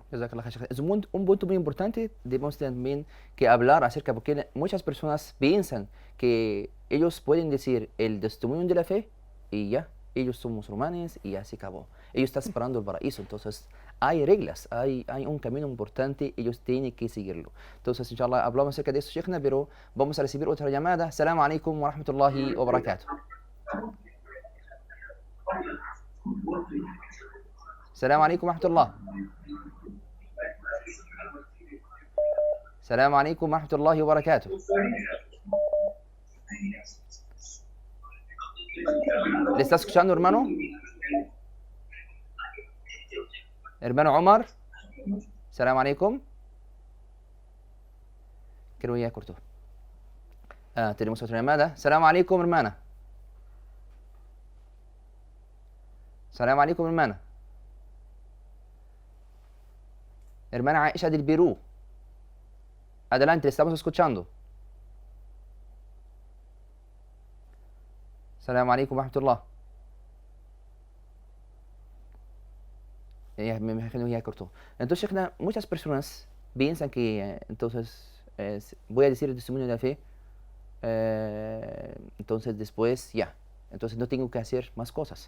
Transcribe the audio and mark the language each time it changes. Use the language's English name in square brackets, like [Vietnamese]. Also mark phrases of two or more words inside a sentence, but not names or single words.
[Spanish] Es un punto muy importante, debemos también que hablar acerca, porque muchas personas piensan que ellos pueden decir el testimonio de la fe y ya, ellos son musulmanes y ya se acabó. Ellos están esperando el paraíso, entonces hay reglas, hay un camino importante, ellos tienen que seguirlo. Entonces, inshallah, hablamos acerca de eso, Sheikhna, pero vamos a recibir otra llamada. [Arabic] السلام عليكم ورحمة الله وبركاته السلام عليكم ورحمة الله. السلام عليكم ورحمة الله وبركاته. [Spanish] ¿Le está escuchando, hermano? Hermano Omar. [Arabic] السلام عليكم. [Spanish] Creo que ya cortó. Tenemos otra llamada. [Arabic] السلام عليكم, hermana. السلام عليكم, [Spanish] hermana. Hermana Aisha del Perú. Adelante, le estamos escuchando. [Arabic] السلام عليكم ورحمة الله. [Spanish] Me imagino que ya cortó. Entonces, Sheikhna, muchas personas piensan que, entonces, voy a decir el testimonio de la fe, entonces después ya, entonces no tengo que hacer más cosas.